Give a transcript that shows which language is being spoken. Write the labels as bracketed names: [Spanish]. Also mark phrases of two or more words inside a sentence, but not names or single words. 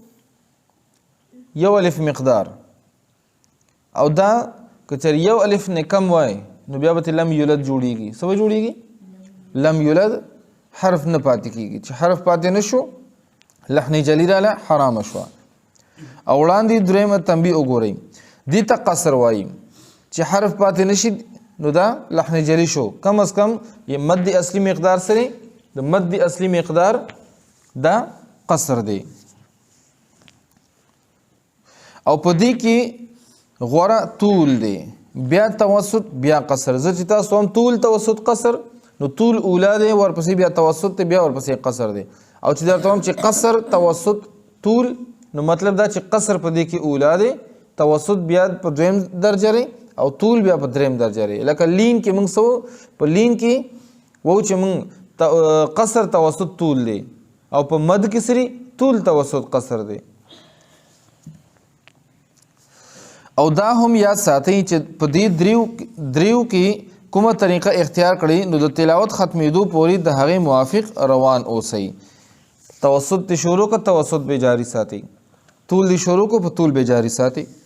[Pashto] 1 الف مقدار او دا که چېرې 1 الف نه کم وای نو بیا به [Arabic] لم یولد [Pashto] جوړیږي. څه به جوړیږي؟ [Arabic] لم یولد [Pashto] حرف نه پاتې کېږي. چې حرف پاتې نه شو [Arabic] لحن جلی [Pashto] راله حرام شو. او وړاندې درېیمه تنبیه وګورئ دې ته قصر وایي چې حرف پاتې نشي نو دا [Arabic] لحن جلی [Pashto] شو. [Urdu] کم از کم یہ [Arabic] مد اصلی [Pashto] مقدار سره د [Arabic] مد اصلی [Pashto] مقدار دا قصر دی. او په دې کې غوره طول دی بیا توسط بیا قصر. زه چې تاسو هم طول توسط قصر نو طول اولا دی ورپسې بیا توسط دی بیا ورپسې قصر دی. او چې درته وایم چې قصر توسط طول نو مطلب دا چې قصر په دې کې اولا دی توسط بیا په دویم درجه لري او طول بیا په دریم درجه لري. لکه لین کې موږ سو په لین کې وو چې موږ قصر توسط طول دی او په مد کې سری طول توسط قصر دی. او دا هم یاد ساتئ چې په دې دریو کې کومه طریقه اختیار کړي نو د تلاوت ختمېدو پورې د هغې موافق روان اوسئ. توسط دی شروع کو توسط به جاری ساتي، طول دی شروع کو په طول به جاری ساتي.